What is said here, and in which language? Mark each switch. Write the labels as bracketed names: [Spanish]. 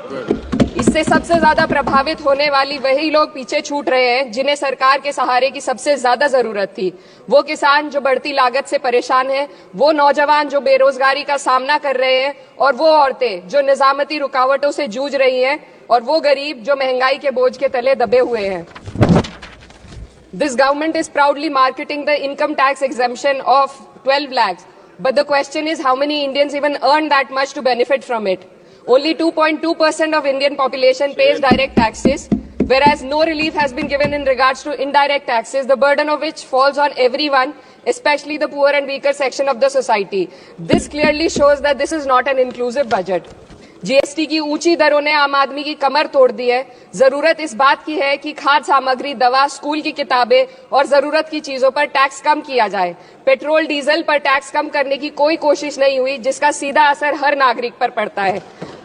[Hindi] इससे सबसे ज्यादा प्रभावित होने वाली वही लोग पीछे छूट रहे हैं जिन्हें सरकार के सहारे की सबसे ज्यादा जरूरत थी। वो किसान जो बढ़ती लागत से परेशान है, वो नौजवान जो बेरोजगारी का सामना कर रहे हैं, और वो औरतें जो निजामती रुकावटों से जूझ रही हैं, और वो गरीब जो महंगाई के बोझ के तले दबे हुए हैं। [English] This government is proudly marketing the income tax exemption of 12 lakhs, but the question is how many Indians even earn that much to benefit from it. Only 2.2% of Indian population pays direct taxes, whereas no relief has been given in regards to indirect taxes, the burden of which falls on everyone, especially the poor and weaker section of the society. This clearly shows that this is not an inclusive budget. [Hindi] GST की ऊंची दरों ने आम आदमी की कमर तोड़ दी है। जरूरत इस बात की है कि खाद्य सामग्री, दवा, स्कूल की किताबें और जरूरत की चीजों पर टैक्स कम किया जाए। पेट्रोल डीजल पर टैक्स कम करने की कोई कोशिश नहीं हुई, जिसका सीधा असर हर नागरिक पर पड़ता है।